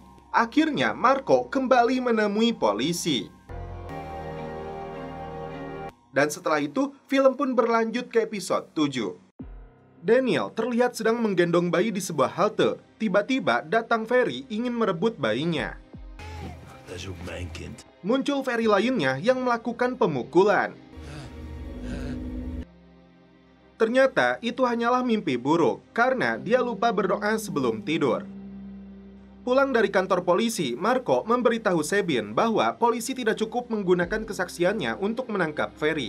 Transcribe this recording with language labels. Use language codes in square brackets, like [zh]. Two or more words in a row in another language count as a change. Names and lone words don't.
[id] Akhirnya Marco kembali menemui polisi. Dan setelah itu, film pun berlanjut ke episode 7. Daniel terlihat sedang menggendong bayi di sebuah halte. Tiba-tiba datang Ferry ingin merebut bayinya. [nl] Dat is ook mijn kind. [id] Muncul Ferry lainnya yang melakukan pemukulan. Ternyata itu hanyalah mimpi buruk karena dia lupa berdoa sebelum tidur. Pulang dari kantor polisi, Marco memberitahu Sabine bahwa polisi tidak cukup menggunakan kesaksiannya untuk menangkap Ferry.